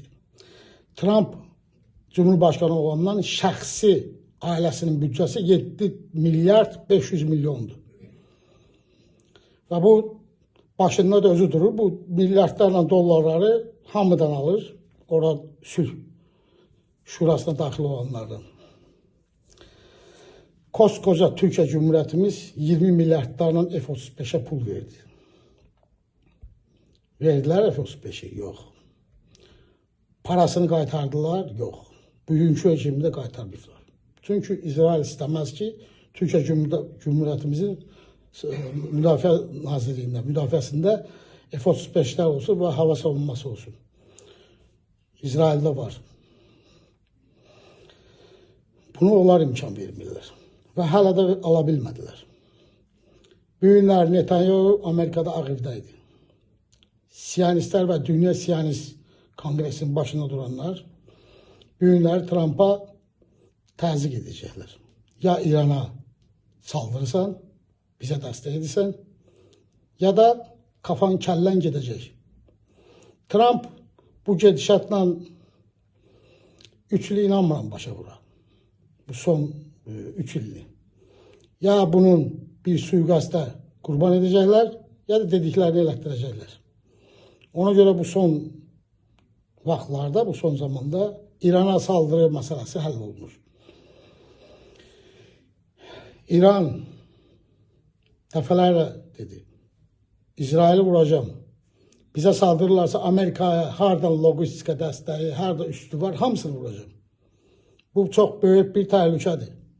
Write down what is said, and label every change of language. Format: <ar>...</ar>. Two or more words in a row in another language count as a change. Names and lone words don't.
<az>Trump Cumhurbaşkanı olandan şəxsi ailəsinin bütçəsi 7 milyard 500 milyondur. Ve bu başında da özü durur. Bu milyardlarla dollarları hamıdan alır. Orada sülh şurasına daxil olanlardan.</az> <tr>Koskoca Türkiye Cumhuriyetimiz 20 milyardlarla F-35'e pul verdi. Verdiler F-35'i? Yok.</tr> <az>Parasını qaytardılar? Yok.</az> <tr>Bugünkü rejimde qaytarmışlar. Çünkü İsrail istemez ki Türkiye Cumhuriyetimizin</tr> <az>Müdafiə Nazirliyində, müdafiəsində</az> <tr>F-35'ler olsun ve hava savunması olsun.</tr> <az>İsrail'de var. Bunu onlar imkan vermirlər. Və hələ də ala bilmədilər. Bu günlər Netanyahu Amerikada Ağ Evdəydi. Siyonistlər və Dünya Siyonist Kongresinin başında duranlar bu günlər Trump'a təzyiq edəcəklər. Ya İrana saldırırsan, bizə dəstək edirsən, ya da kafan kəllen gedəcək. Trump bu gedişatla 3 il inanmıram başa vura. Bu son 3 illi.</az> <tr>Ya bunun bir suikasta kurban edecekler ya da dediklerini elətdirəcəklər.</tr> <az>Ona göre bu son vaxtlarda, bu son zamanda İran'a</az> <tr>saldırı meselesi</tr> <az>həll olunur. İran dəfələrlə dedi, İsraili vuracağım.</az> <tr>Bize saldırırlarsa</tr> <az>Amerika'ya hardan logistika dəstəyi, harda üstü var, hamısını vuracağım.</az> <tr>Bu çok büyük bir təhlükədir.</tr>